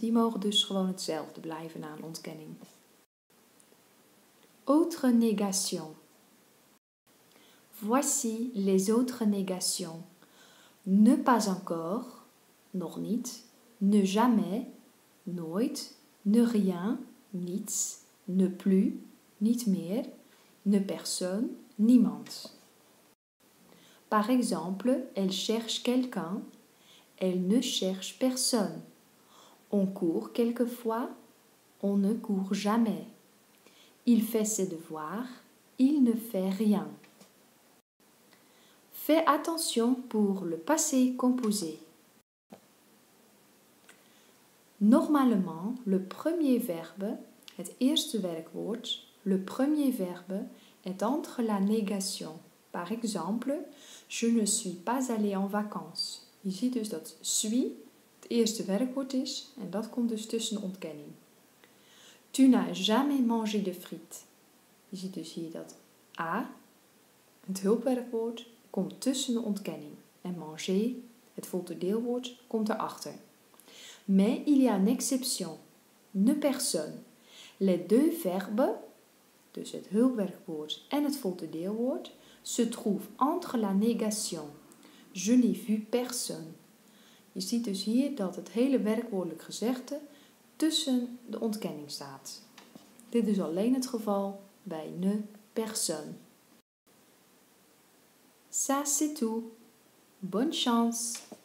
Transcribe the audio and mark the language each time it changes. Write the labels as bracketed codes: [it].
[nl] Die mogen dus gewoon hetzelfde blijven na een ontkenning. [fr] Autre négation. Voici les autres négations. Ne pas encore, [nl] nog niet. [fr] Ne jamais, [nl] nooit. [fr] Ne rien, [nl] niets. [fr] Ne plus, [nl] niet meer. [fr] Ne personne, [nl] niemand. [fr] Par exemple, elle cherche quelqu'un, elle ne cherche personne. On court quelquefois, on ne court jamais. Il fait ses devoirs, il ne fait rien. Fais attention pour le passé composé. Normalement, le premier verbe, [nl] het eerste werkwoord, [fr] le premier verbe est entre la négation. Par exemple, je ne suis pas allé en vacances. [nl] Je ziet dus dat suis het eerste werkwoord is en dat komt dus tussen de ontkenning. [fr] Tu n'as jamais mangé de frites. [nl] Je ziet dus hier dat a, het hulpwerkwoord, komt tussen de ontkenning. [fr] En manger, [nl] het voltooideelwoord, komt erachter. [fr] Mais il y a une exception. Ne personne. Les deux verbes, [nl] dus het hulpwerkwoord en het voltooideelwoord, [fr] se trouvent entre la négation. Je n'ai vu personne. [nl] Je ziet dus hier dat het hele werkwoordelijk gezegde tussen de ontkenning staat. Dit is alleen het geval bij ne personne. [fr] Ça c'est tout. Bonne chance!